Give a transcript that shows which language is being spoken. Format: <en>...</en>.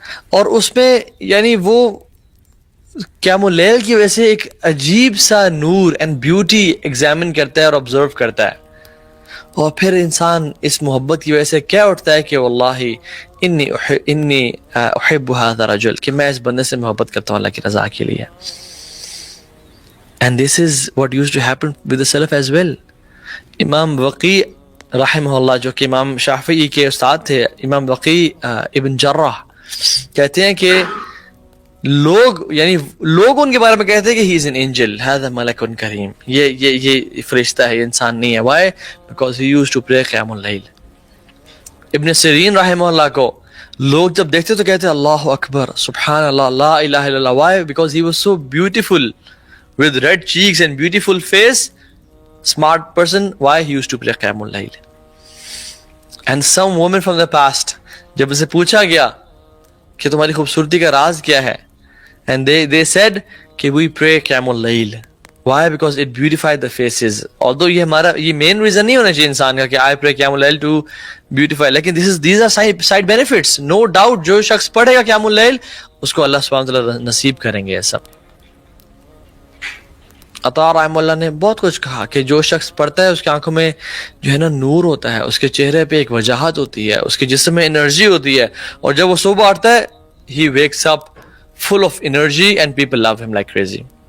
<ur>اور اس میں یعنی وہ قیام اللیل کی وجہ سے ایک عجیب سا نور اینڈ بیوٹی ایگزامن کرتا ہے اور آبزرو کرتا ہے، اور پھر انسان اس محبت کی وجہ سے کیا اٹھتا ہے کہ</ur> <ar>واللہ انی احب هذا الرجل،</ar> <ur>کہ میں اس بندے سے محبت کرتا ہوں اللہ کی رضا کے لیے.</ur> <en>And this is what used to happen with the Salaf as well.</en> <ur>امام وقی رحمہ اللہ، جو کہ امام شافعی کے استاد تھے، امام وقی ابن جرح کہتے ہیں کہ لوگ ان کے بارے میں کہتے ہیں کہ</ur> <en>he is an angel،</en> <ar>هذا ملک کریم،</ar> <ur>یہ فرشتہ ہے، یہ انسان نہیں ہے.</ur> <en>why؟ because he used to pray قیام اللیل.</en> <ur>ابن سیرین رحمہ اللہ کو لوگ جب دیکھتے تو کہتے ہیں اللہ اکبر، سبحان اللہ، لا الہ الا اللہ.</ur> <en>why؟ because he was so beautiful with red cheeks and beautiful face, smart person. why؟ he used to pray قیام اللیل. And some woman from the past،</en> <ur>جب اسے پوچھا گیا کہ تمہاری خوبصورتی کا راز کیا ہے،</ur> <en>and they said</en> <ur>کہ</ur> <en>we pray</en> <ur>قیام اللیل.</ur> <en>why؟ because it beautified the faces. although یہ main reason</en> <ur>نہیں ہونا چاہیے انسان کا کہ</ur> <en>I pray قیام اللیل to beautify،</en> <ur>لیکن</ur> <en>these are side benefits. no doubt</en> <ur>جو شخص پڑھے گا قیام اللیل اس کو اللہ سبحانہ وتعالیٰ نصیب کریں گے یہ سب. عطا رحمہ اللہ نے بہت کچھ کہا کہ جو شخص پڑھتا ہے اس کی آنکھوں میں جو ہے نا نور ہوتا ہے، اس کے چہرے پہ ایک وجاہت ہوتی ہے، اس کے جسم میں انرجی ہوتی ہے، اور جب وہ صبح اٹھتا ہے</ur> <en>he wakes up full of energy and people love him like crazy.</en>